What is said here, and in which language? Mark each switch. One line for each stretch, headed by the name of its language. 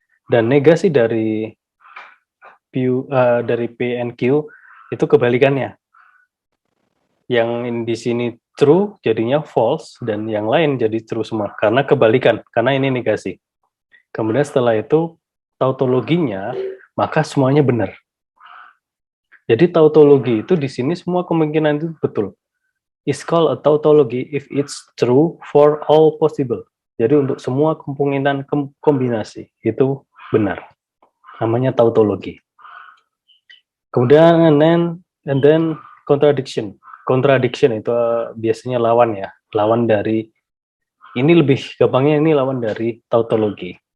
Indonesian: Dan negasi dari P and Q itu kebalikannya. Yang di sini true jadinya false, dan yang lain jadi true semua, karena kebalikan, karena ini negasi. Kemudian setelah itu tautologinya, maka semuanya benar. Jadi tautologi itu di sini semua kemungkinan itu betul.
English: Is called a tautology if it's true for all possible.
Indonesian: Jadi untuk semua kemungkinan kombinasi itu benar. Namanya tautologi. Kemudian
English: and then contradiction.
Indonesian: Contradiction itu biasanya lawan ya. Lawan dari, ini lebih gampangnya ini lawan dari tautologi.